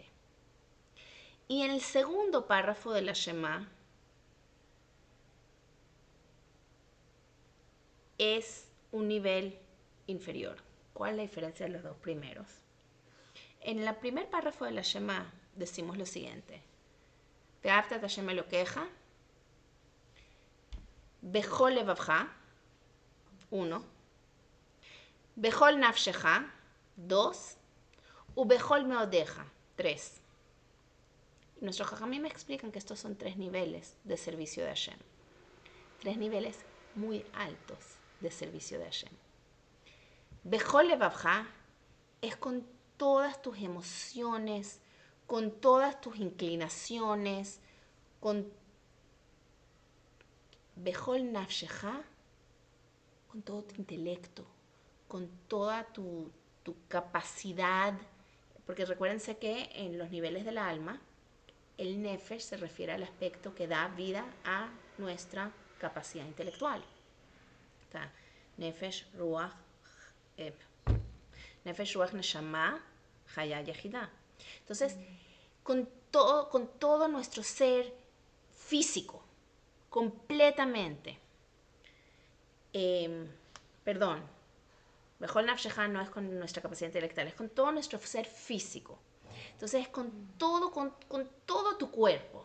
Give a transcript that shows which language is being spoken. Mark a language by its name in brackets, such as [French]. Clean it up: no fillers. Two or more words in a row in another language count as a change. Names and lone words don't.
[Spanish] Y en el segundo párrafo de la Shema es un nivel inferior. ¿Cuál es la diferencia de los dos primeros? En el primer párrafo de la Shema decimos lo siguiente: [Hebrew] ואהבת את השם אלקיך בכל לבבך, 1, בכל נפשך, 2, ובכל מאדך, 3. [Spanish] Nuestros jajamim me explican que estos son 3 niveles de servicio de Hashem. 3 niveles muy altos de servicio de Hashem. [Hebrew] בכל לבבך [Spanish] es con todas tus emociones, con todas tus inclinaciones, con [Hebrew] בכל נפשך, [Spanish] con todo tu intelecto, con toda tu capacidad, porque recuérdense que en los niveles del alma, el nefesh se refiere al aspecto que da vida a nuestra capacidad intelectual. [Hebrew] Está נפש, רוח, נפש, רוח, נשמה, חיה, יחידה. [Spanish] Entonces, con todo nuestro ser físico, completamente, perdón, [Hebrew] בכל נפשך [Spanish] no es con nuestra capacidad intelectual, es con todo nuestro ser físico. Entonces es con todo tu cuerpo.